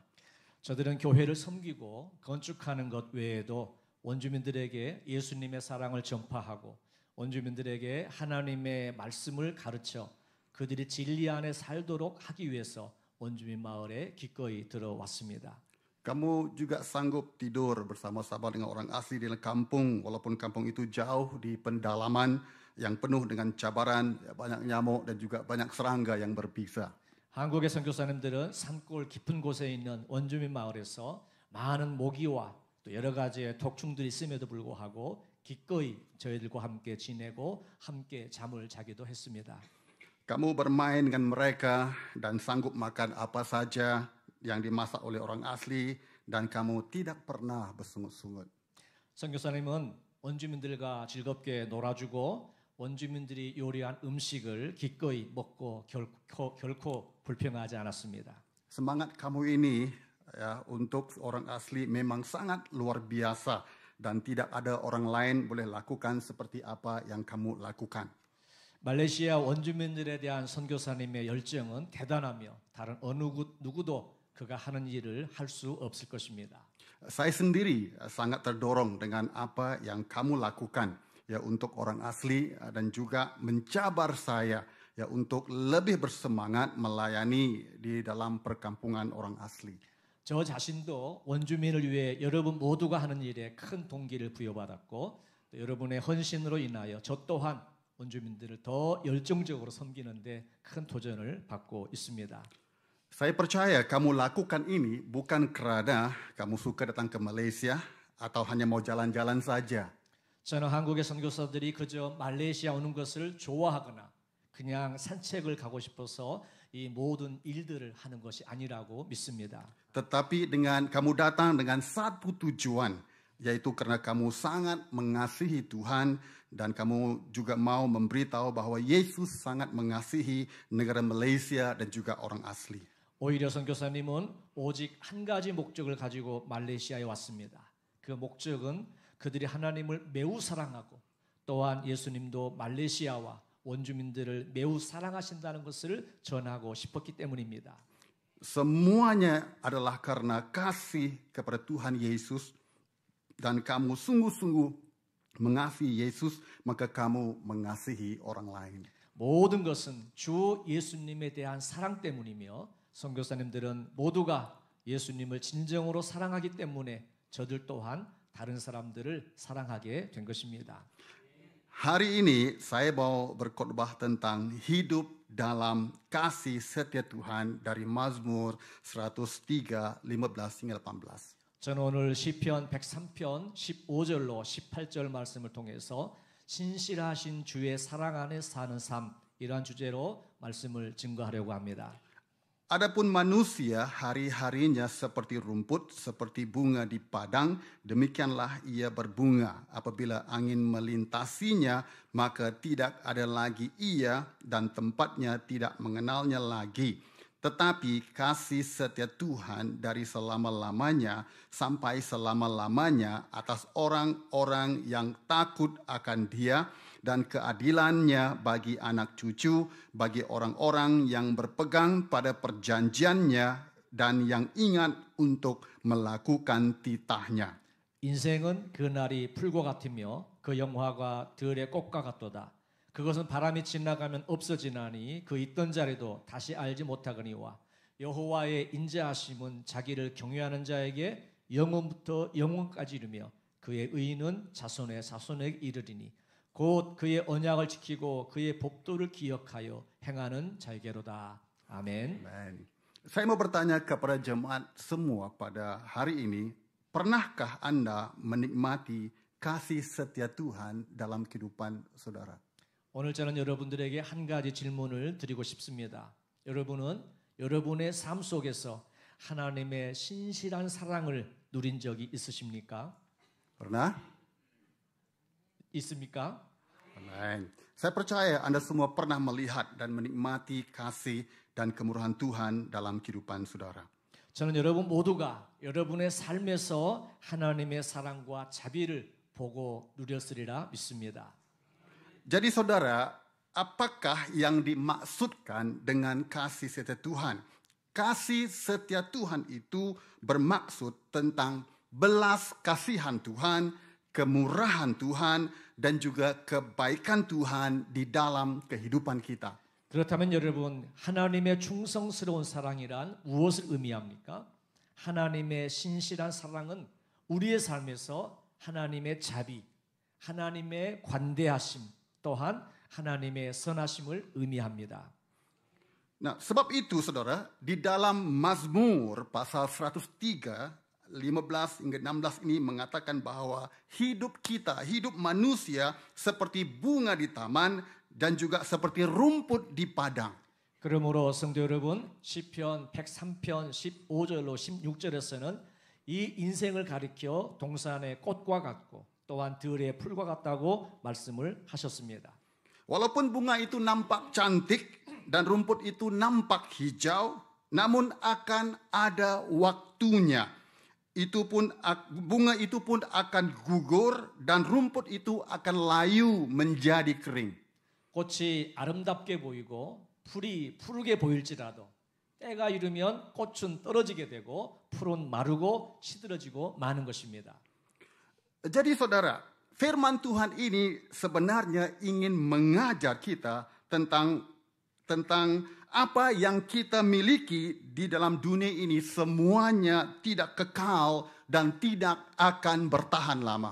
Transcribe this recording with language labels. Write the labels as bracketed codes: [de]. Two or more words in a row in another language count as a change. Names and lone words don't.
[ko] 저들은 교회를 섬기고 건축하는 것 외에도 원주민들에게 예수님의 사랑을 전파하고 원주민들에게 하나님의 말씀을 가르쳐 그들이 진리 안에 살도록 하기 위해서 원주민 마을에 기꺼이 들어왔습니다. [ms] Kamu juga sanggup tidur bersama-sama dengan orang asli di kampung walaupun kampung itu jauh di pendalaman yang penuh dengan cabaran, banyak nyamuk dan juga banyak serangga yang berbisa. [ko] 한국의 선교사님들은 산골 깊은 곳에 있는 원주민 마을에서 많은 모기와 또 여러 가지의 독충들이 있음에도 불구하고 기꺼이 저희들과 함께 지내고 함께 잠을 자기도 했습니다. [ms] Kamu bermain dengan mereka dan sanggup makan apa saja yang dimasak oleh orang asli dan kamu tidak pernah bersungut-sungut. [ko] 선교사님은 원주민들과 즐겁게 놀아주고 원주민들이 요리한 음식을 기꺼이 먹고 결코 불평하지 않았습니다. [ms] Semangat kamu ini ya untuk orang asli memang sangat luar biasa dan tidak ada orang lain boleh lakukan seperti apa yang kamu lakukan. [ko] 말레이시아 원주민들에 대한 선교사님의 열정은 대단하며 다른 어느 누구도 그가 하는 일을 할 수 없을 것입니다. [ms] Saya sendiri sangat terdorong dengan apa yang kamu lakukan ya untuk orang asli dan juga mencabar saya ya untuk lebih bersemangat melayani di dalam perkampungan orang asli. [ko] 저 자신도 원주민을 위해 여러분 모두가 하는 일에 큰 동기를 부여받았고 또 여러분의 헌신으로 인하여 저 또한 원주민들을 더 열정적으로 섬기는데 큰 도전을 받고 있습니다. [ms] Saya percaya kamu lakukan ini bukan karena kamu suka datang ke Malaysia atau hanya mau jalan-jalan saja. [ko] 저는 한국의 선교사들이 그저 말레이시아 오는 것을 좋아하거나 그냥 산책을 가고 싶어서 이 모든 일들을 하는 것이 아니라고 믿습니다. [ms] Tetapi dengan kamu datang dengan satu tujuan, yaitu karena kamu sangat mengasihi Tuhan dan kamu juga mau memberitahu bahwa Yesus sangat mengasihi negara Malaysia dan juga orang asli. [ko] 오히려 선교사님은 오직 한 가지 목적을 가지고 말레이시아에 왔습니다. 그 목적은 그들이 하나님을 매우 사랑하고 또한 예수님도 말레이시아와 원주민들을 매우 사랑하신다는 것을 전하고 싶었기 때문입니다. [ms] Semuanya adalah karena kasih kepada Tuhan Yesus dan kamu sungguh-sungguh mengasihi Yesus, maka kamu mengasihi orang lain. [ko] 모든 것은 주 예수님에 대한 사랑 때문이며 선교사님들은 모두가 예수님을 진정으로 사랑하기 때문에 저들 또한 다른 사람들을 사랑하게 된 것입니다. [ms] Hari ini saya mau berkhotbah tentang hidup dalam kasih setia Tuhan dari Mazmur 103, 15 hingga 18. [ko] 저는 오늘 시편 103편 15절로 18절 말씀을 통해서 신실하신 주의 사랑 안에 사는 삶 이러한 주제로 말씀을 증거하려고 합니다. [id] Adapun manusia hari-harinya seperti rumput, seperti bunga di padang, demikianlah ia berbunga. Apabila angin melintasinya, maka tidak ada lagi ia dan tempatnya tidak mengenalnya lagi. Tetapi kasih setia Tuhan dari selama-lamanya sampai selama-lamanya atas orang-orang yang takut akan Dia, dan keadilannya bagi anak cucu, bagi orang-orang yang berpegang pada perjanjiannya dan yang ingat untuk melakukan titahnya. [ko] 인생은 그 날이 풀과 같으며 그 영화가 들의 꽃과 같도다. 그것은 바람이 지나가면 없어지나니 그 있던 자리도 다시 알지 못하거니와 여호와의 인자하심은 자기를 경외하는 자에게 영원부터 영원까지 이르며 그의 의인은 자손의 자손에게 이르리니 곧 그의 언약을 지키고 그의 법도를 기억하여 행하는 자에게로다. 아멘. [ms] Amen. Saya mau bertanya kepada jemaat semua pada hari ini, pernahkah Anda menikmati kasih setia Tuhan dalam kehidupan saudara? [ko] 오늘 저는 여러분들에게 한 가지 질문을 드리고 싶습니다. 여러분은 여러분의 삶 속에서 하나님의 신실한 사랑을 누린 적이 있으십니까? [ms] Pernah? [ko] 있습니까? [ms] Amen. Saya percaya Anda semua pernah melihat dan menikmati kasih dan kemurahan Tuhan dalam kehidupan saudara. [ko] 저는 여러분 모두가 여러분의 삶에서 하나님의 사랑과 자비를 보고 누렸으리라 믿습니다. [ms] Jadi saudara, apakah yang dimaksudkan dengan kasih setia Tuhan? Kasih setia Tuhan itu bermaksud tentang belas kasihan Tuhan, kemurahan Tuhan, dan juga kebaikan Tuhan di dalam kehidupan kita. [ko] 그렇다면 여러분, 하나님의 충성스러운 사랑이란 무엇을 의미합니까? 하나님의 신실한 사랑은 우리의 삶에서 하나님의 자비, 하나님의 관대하심, 또한 하나님의 선하심을 의미합니다. [ms] Nah, sebab itu saudara, di dalam Mazmur pasal 103, 15 hingga 16 ini mengatakan bahwa hidup kita, hidup manusia seperti bunga di taman dan juga seperti rumput di padang. [ko] 그러므로 성도 여러분, 시편 103편 15절로 16절에서는 이 인생을 가리켜 동산의 꽃과 같고 또한 들의 풀과 같다고 말씀을 하셨습니다. [ms] Walaupun bunga itu nampak cantik dan rumput itu nampak hijau, namun akan ada waktunya. Bunga itu pun akan gugur dan rumput itu akan layu menjadi kering. [ko] 꽃이 아름답게 보이고 풀이 푸르게 보일지라도 때가 이르면 꽃은 떨어지게 되고 풀은 마르고 시들어지고 마는 것입니다. [ms] Jadi saudara, firman Tuhan ini sebenarnya ingin mengajar kita tentang apa yang kita miliki di dalam dunia ini semuanya tidak kekal dan tidak akan bertahan lama.